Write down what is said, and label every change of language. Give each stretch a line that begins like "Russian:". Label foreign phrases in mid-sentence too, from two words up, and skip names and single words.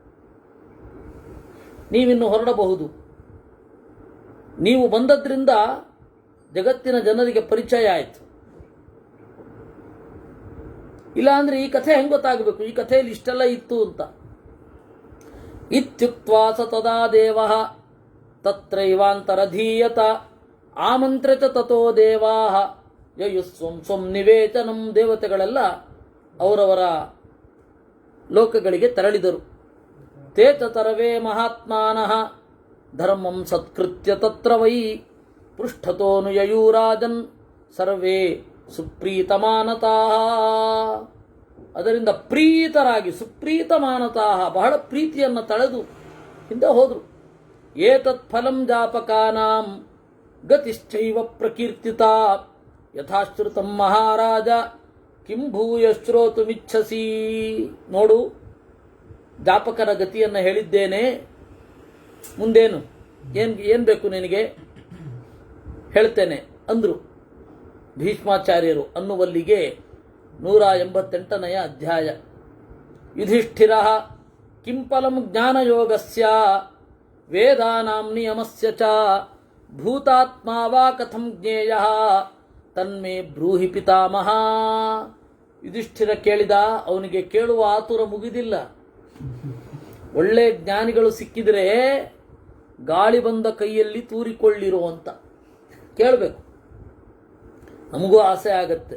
Kannada: ನೀವಿನ್ನು ಹೊರಡಬಹುದು. ನೀವು ಬಂದದ್ರಿಂದ ಜಗತ್ತಿನ ಜನರಿಗೆ ಪರಿಚಯ ಆಯಿತು. ಇಲ್ಲಾಂದ್ರೆ ಈ ಕಥೆ ಹೆಂಗೆ ಗೊತ್ತಾಗಬೇಕು? ಈ ಕಥೆಯಲ್ಲಿ ಇಷ್ಟೆಲ್ಲ ಇತ್ತು ಅಂತ.
Sanskrit: ಇತ್ಯುಕ್ತ್ವಾ ಸ ತದಾ ದೇವಃ ತತ್ರೈವಾಂತರಧೀಯತ ಆಮಂತ್ರ ಚ ತಥೋ ದೇವಾಃ ಯಯುಸ್ವಂ ಸ್ವಂ ನಿವೇಚನಂ.
Kannada: ದೇವತೆಗಳೆಲ್ಲ ಅವರವರ ಲೋಕಗಳಿಗೆ ತೆರಳಿದರು.
Sanskrit: ತೇ ತರವೇ ಮಹಾತ್ಮಾನಃ ಧರ್ಮಂ ಸತ್ಕೃತ್ಯ ತತ್ರ ವೈ ಪೃಷ್ಠತೋನು ಯಯೂರಾಜನ್ ಸರ್ವೇ ಸುಪ್ರೀತಮಾನತಾಃ.
Kannada: ಅದರಿಂದ ಪ್ರೀತರಾಗಿ ಸುಪ್ರೀತಮಾನತಾಃ, ಬಹಳ ಪ್ರೀತಿಯನ್ನು ತಳೆದು ಹಿಂದೆ ಹೋದರು.
Sanskrit: ಏತತ್ ಫಲಂ ಜಾಪಕಾನಾಂ ಗತಿಶ್ಚೈವ ಪ್ರಕೀರ್ತಿತ ಯಥಾಶ್ರುತಂ ಮಹಾರಾಜ ಕಿಂ ಭೂಯ ಶ್ರೋತುಮಿಚ್ಛಸಿ.
Kannada: ನೋಡು, ಜಾಪಕರ ಗತಿಯನ್ನು ಹೇಳಿದ್ದೇನೆ, ಮುಂದೇನು ಏನ್ ಬೇಕು ನಿನಗೆ ಹೇಳ್ತೇನೆ ಅಂದ್ರು ಭೀಷ್ಮಾಚಾರ್ಯರು ಅನ್ನುವಲ್ಲಿಗೆ 188ನೇ ಅಧ್ಯಾಯ.
Sanskrit: ಯುಧಿಷ್ಠಿರ ಕಿಂ ಫಲಂ ಜ್ಞಾನಯೋಗಸ್ಯ ವೇದಾನಾಂ ನಿಯಮಸ್ಯ ಚ ಭೂತಾತ್ಮಾ ವಾ ಕಥಂ ಜ್ಞೇಯಃ ತನ್ಮೇ ಬ್ರೂಹಿ ಪಿತಾಮಹ.
Kannada: ಯುಧಿಷ್ಠಿರ ಕೇಳಿದ. ಅವನಿಗೆ ಕೇಳುವ ಆತುರ ಮುಗಿದಿಲ್ಲ. ಒಳ್ಳೆ ಜ್ಞಾನಿಗಳು ಸಿಕ್ಕಿದರೆ ಗಾಳಿ ಬಂದ ಕೈಯಲ್ಲಿ ತೂರಿಕೊಳ್ಳಿರೋ ಅಂತ ಕೇಳಬೇಕು. ನಮಗೂ ಆಸೆ ಆಗತ್ತೆ.